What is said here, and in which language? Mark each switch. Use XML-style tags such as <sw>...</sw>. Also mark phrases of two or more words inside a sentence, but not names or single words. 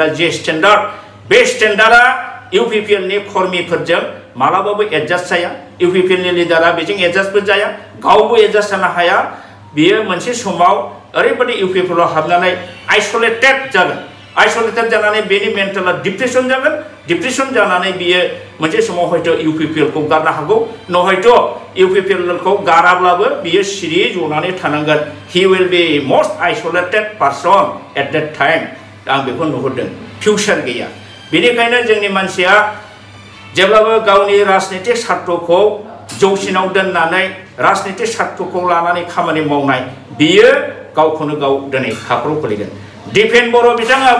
<brx>जे स्टेन्डार्ड बे स्टेन्डार्डआ UPPL नि कर्मीफोरजों मालाबाबो एडजास्ट जाया UPPL नि लिडारा बेजों एडजास्टबो जाया गावबो एडजास्ट जानो हाया बियो मोनसे समाव ओरैबायदि UPPL आव हाबनानै आइसोलेटेड जागोन आइसोलेटेड जानानै बेनि मेन्टेला डिप्रेसन जागोन डिप्रेसन जानानै बियो मोनसे समाव हयथ' UPPL खौ गारनो हागौ हयथ' UPPL खौ गाराब्लाबो बियो सिरि जनानै थानांगोन</brx> <en>he will be most isolated person at that time</en> <brx>आं बेखौ नुहुरदों फिउचार गैया बेनिखायनो जोंनि मानसिया जेब्लाबो गावनि राजनीतिक सार्थखौ जौसिनाव दोननानै राजनीतिक सार्थखौ लानानै खामानि मावनाय बियो गावखौनो गाव दिनै हाखराव गोलैगोन दिपेन बर' बिथाङाबो</brx>